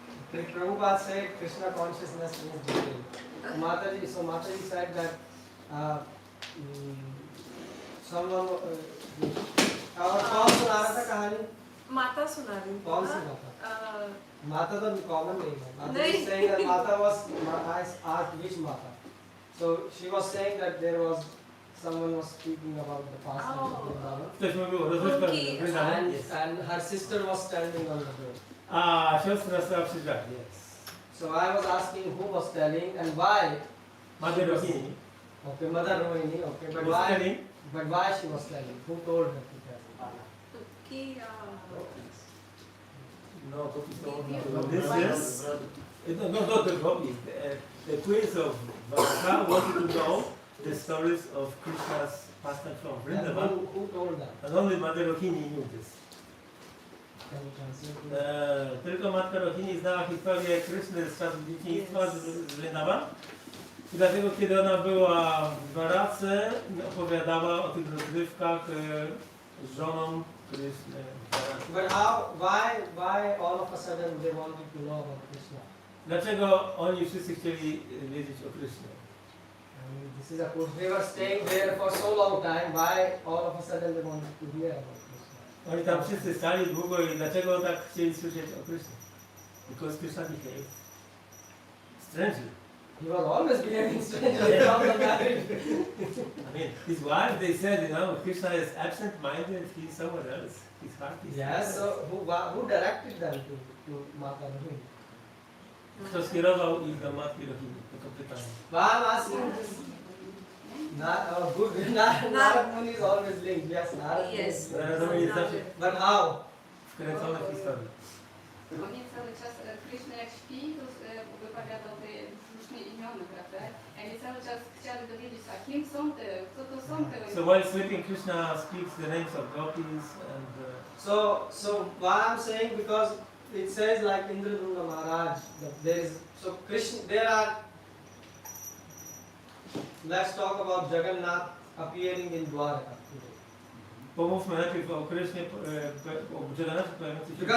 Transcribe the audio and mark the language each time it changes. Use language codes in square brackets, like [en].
[hi] फिर प्रभुपाद से [en] Krishna consciousness is detailed. Mataji said that someone [hi] और कौन सुना रहा था कहानी? माता सुना रही थी। कौन सी माता? माता तो [en] common name [hi] है. Mata नहीं. [en] is saying that Mata was I asked which Mata. So she was saying that there was someone was speaking about the past of Vrindavan. [pl] Ktoś mówił o rozrywkach Vrindavan. [en] And her sister was standing on the door. [pl] A siostra stała przy drzwiach. [en] Yes. So I was asking who was telling and why. Mother Rohini Okay, Mother Rohini. Okay, but was why? telling. But why she was telling? Who told her to tell? [hi] कि [en] No, this is not the gopis. The queens of Dwaraka wanted to know the stories of Krishna's pastime from And Vrindavan, who told them? and only Mother Rohini knew this. Can you translate? [pl] Tylko matka Rohini znała historię Kryszny z czasów dzieciństwa z Vrindavan. I dlatego, kiedy ona była w Dwarace, opowiadała o tych rozrywkach z żoną Kryszny. [en] But how? Why all of a sudden they wanted to know about Krishna? [pl] Dlaczego oni wszyscy chcieli wiedzieć o Krysznie? [en] I mean, this is a question. They were staying there for so long time. Why all of a sudden they wanted to hear about Krishna? [pl] Oni tam wszyscy stali długo i dlaczego tak chcieli słyszeć o Krysznie? [en] Because Krishna behaved strangely. He was always behaving strangely from the marriage. I mean, his wife, they said, you know, Krishna is absent-minded, he's somewhere else. His heart is Yes, so who directed them to Mata Rohini? [pl] Kto skierował ich do matki Rohini? Tylko pytanie. [en] Why I'm asking this? Narad Muni is always linked. Yes, Narad Muni. Yes. [pl] Narad Muni jest zawsze [en] But how? [pl] wkręcony w historię. Oni cały czas, Krishna jak śpi, to wypowiadał te różne imiona, prawda? Oni cały czas chcieli dowiedzieć, a kim są te, kto to są te. [en] So while sleeping, Krishna speaks the names of gopis and So why I'm saying, because it says like Indradumna Maharaj that there is, so Krishna, there are, let's talk about Jagannath appearing in Dwaraka today. [pl] pomówmy najpierw o Krysznie, o Jagannathie pojawiającym się